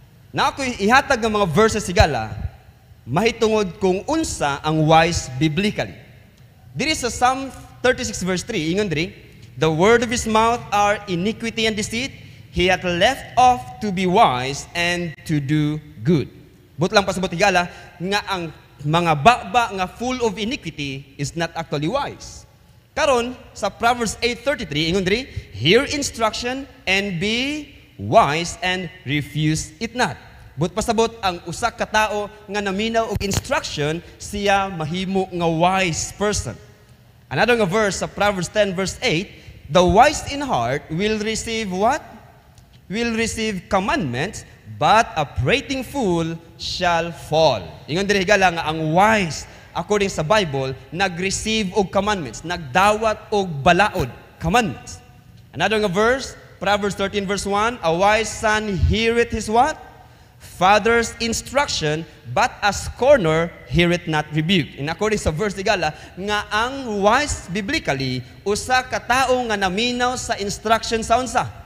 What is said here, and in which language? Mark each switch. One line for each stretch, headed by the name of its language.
Cebuano: Na ako ihatag ng mga verses higala mahitungod kung unsa ang wise biblically. Diri sa Psalm 36 verse 3, ingon diri,
English: the word of his mouth are iniquity and deceit, he hath left off to be wise and to do good.
Cebuano: But lang pasabot higala nga ang mga baba nga
English: full of iniquity is not actually wise.
Cebuano: Karon sa Proverbs 8:33, ingon diri,
English: hear instruction and be wise and refuse it not.
Cebuano: But pasabot ang usa ka tao nga naminaw og instruction, siya mahimo nga wise person.
English: Another nga verse sa Proverbs 10 verse 8, the wise in heart will receive what? Will receive commandments, but a prating fool shall fall.
Cebuano: Ingon diri higala nga ang wise according sa Bible nag-receive og commandments, nagdawat og balaod, commandments.
English: Another nga verse, Proverbs 13 verse 1, a wise son heareth his what? Father's instruction, but a scorner heareth not rebuke.
Cebuano: In according sa verse higala nga ang wise biblically usa ka tawo nga naminaw sa instruction sa unsa?